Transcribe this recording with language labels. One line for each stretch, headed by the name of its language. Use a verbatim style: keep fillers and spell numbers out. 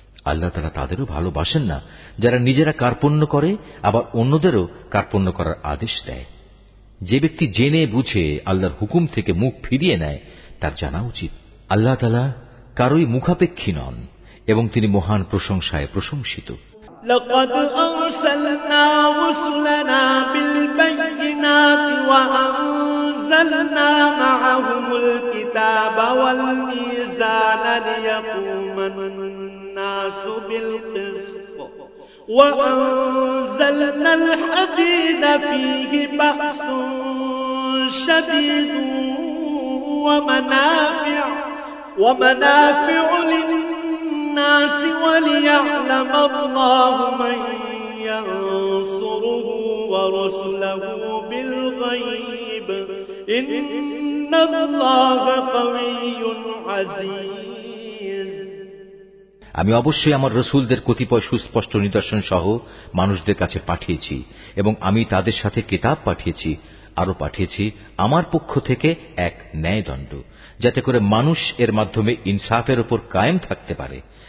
Bangla: আল্লাহ তাআলা তাদেরও ভালোবাসেন না যারা নিজেরা কার্পণ্য করে, আবার অন্যদেরও কার্পণ্য করার আদেশ দেয়। যে ব্যক্তি জেনে বুঝে আল্লাহর হুকুম থেকে মুখ ফিরিয়ে নেয় তার জানা উচিত আল্লাহ তাআলা কারোই মুখাপেক্ষী নন এবং তিনি মহান প্রশংসায় প্রশংসিত।
Arabic: لقد أرسلنا رسلنا بالبينات وأنزلنا معهم الكتاب والميزان ليقوم الناس بالقسط وأنزلنا الحديد فيه بأس شديد ومنافع ومنافع للناس الناس وليعلم الله من ينصره ورسله بالغيب إن الله قوي عزيز।
Bangla: আমি অবশ্যই আমার রাসূলদের কতিপয় সুস্পষ্ট নিদর্শন সহ মানুষদের কাছে পাঠিয়েছি, এবং আমি তাদের সাথে কিতাব পাঠিয়েছি, আরও পাঠিয়েছি আমার পক্ষ থেকে এক ন্যায়দণ্ড, যাতে করে মানুষ এর মাধ্যমে ইনসাফের উপর কায়েম থাকতে পারে।